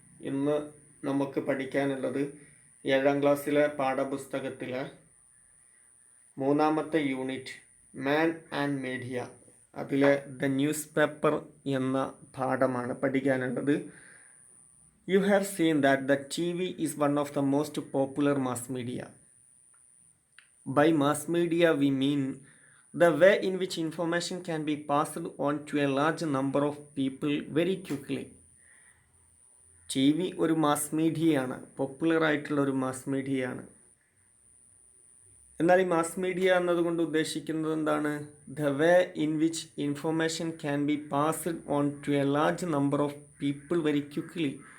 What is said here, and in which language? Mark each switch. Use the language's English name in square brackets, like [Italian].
[Malayalam] ഇന്ന് നമുക്ക് പഠിക്കാനുള്ളത് 7ാം ക്ലാസ്സിലെ പാഠപുസ്തകത്തിലെ 3ാമത്തെ യൂണിറ്റ് മാൻ ആൻഡ് മീഡിയ, അതിലെ ദ ന്യൂസ് പേപ്പർ എന്ന പാഠമാണ് പഠിക്കാനുള്ളത്. [English] You have seen that the TV is one of the most popular mass media. By mass media we mean the way in which information can be passed on to a large number of people very quickly. [Malayalam] TV ഒരു mass മീഡിയയാണ്, popular ആയിട്ടുള്ള ഒരു mass മീഡിയയാണ്. എന്നാൽ ഈ mass media എന്നതുകൊണ്ട് ഉദ്ദേശിക്കുന്നത് എന്താണ്? [English] The way in which information can be passed on to a large number of people very quickly.